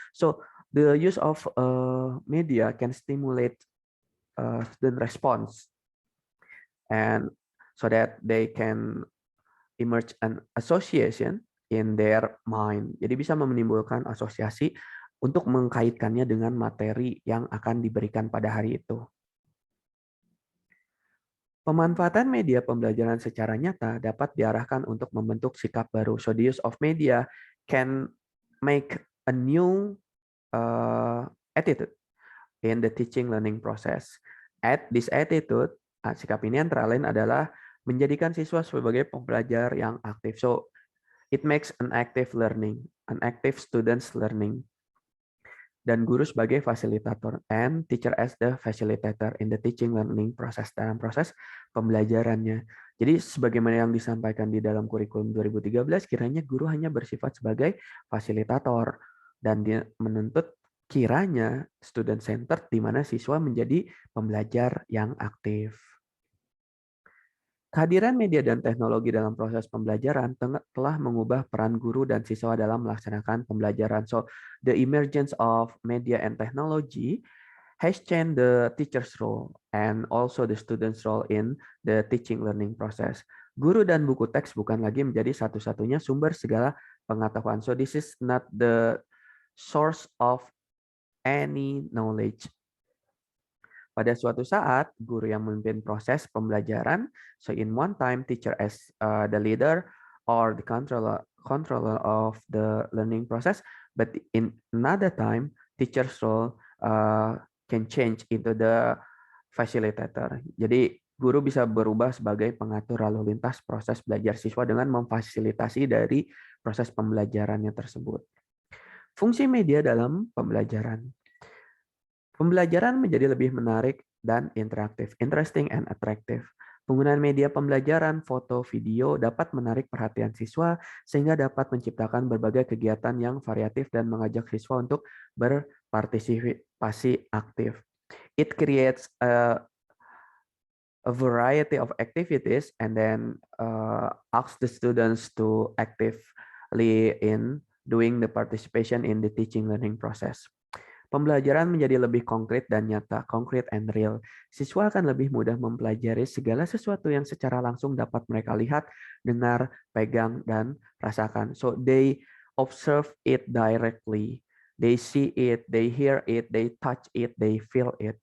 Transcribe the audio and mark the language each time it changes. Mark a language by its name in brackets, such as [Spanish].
[English] So, the use of media can stimulate student response, and so that they can emerge an association in their mind. [Indonesian] Jadi bisa menimbulkan asosiasi untuk mengkaitkannya dengan materi yang akan diberikan pada hari itu. Pemanfaatan media pembelajaran secara nyata dapat diarahkan untuk membentuk sikap baru. [English] So the use of media can make a new attitude in the teaching learning process. This attitude, [Indonesian] sikap ini antara lain adalah menjadikan siswa sebagai pembelajar yang aktif. [English] So it makes an active learning, an active students learning. [Indonesian] Dan guru sebagai fasilitator [English] and teacher as the facilitator in the teaching learning process, [Indonesian] dalam proses pembelajarannya. Jadi sebagaimana yang disampaikan di dalam kurikulum 2013, kiranya guru hanya bersifat sebagai fasilitator dan dia menuntut kiranya student centered di mana siswa menjadi pembelajar yang aktif. Kehadiran media dan teknologi dalam proses pembelajaran telah mengubah peran guru dan siswa dalam melaksanakan pembelajaran. [English] So, the emergence of media and technology has changed the teacher's role and also the student's role in the teaching learning process. [Indonesian] Guru dan buku teks bukan lagi menjadi satu-satunya sumber segala pengetahuan. [English] So, this is not the source of any knowledge. [Indonesian] Pada suatu saat, guru yang memimpin proses pembelajaran, [English] so in one time, teacher as the leader or the controller of the learning process, but in another time, teacher's role can change into the facilitator. [Indonesian] Jadi, guru bisa berubah sebagai pengatur lalu lintas proses belajar siswa dengan memfasilitasi dari proses pembelajarannya tersebut. Fungsi media dalam pembelajaran. Pembelajaran menjadi lebih menarik dan interaktif, [English] interesting and attractive. [Indonesian] Penggunaan media pembelajaran, foto, video dapat menarik perhatian siswa sehingga dapat menciptakan berbagai kegiatan yang variatif dan mengajak siswa untuk berpartisipasi aktif. [English] It creates a variety of activities and then asks the students to actively in doing the participation in the teaching learning process. [Indonesian] Pembelajaran menjadi lebih konkret dan nyata, [English] concrete and real. [Indonesian] Siswa akan lebih mudah mempelajari segala sesuatu yang secara langsung dapat mereka lihat, dengar, pegang, dan rasakan. [English] So they observe it directly. They see it, they hear it, they touch it, they feel it.